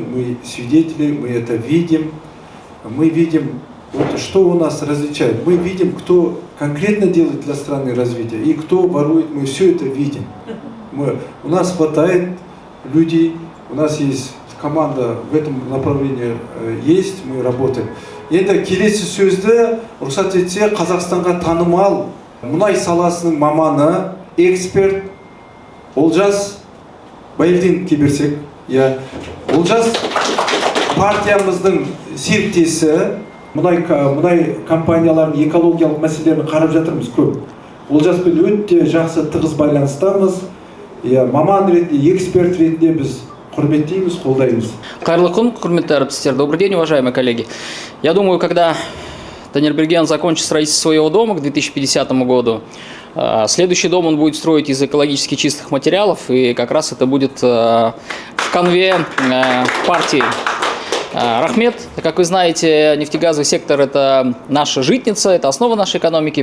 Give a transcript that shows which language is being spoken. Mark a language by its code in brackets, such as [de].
[ru] Мы свидетели, мы это видим. Мы видим, что у нас различает. Мы видим, кто конкретно делает для страны развитие и кто ворует. Мы все это видим. У нас хватает людей, у нас есть команда в этом направлении есть, мы работаем. [kk] Енді келесі сөзді рұқсат етсе Қазақстанға танымал мұнай саласының маманы, эксперт Олжас Байділдиновке берсек. Олжас партиямыздың серіктесі, мұнай компаниялардың экологиялық мәселелерін қарап жатырмыз көп. Олжаспен өте жақсы тығыз байланыстамыз. Маман ретінде, эксперт ретінде біз құрметтейміз, қолдаймыз. Қайырлы күн, құрметті әріптестер. [ru] Добрый день, уважаемые коллеги. Я думаю, когда Танирберген закончит строительство своего дома к 2050 году, следующий дом он будет строить из экологически чистых материалов, и как раз это будет в конве партии. [kk] Рахмет, [ru] как вы знаете, нефтегазовый сектор – это наша житница, это основа нашей экономики.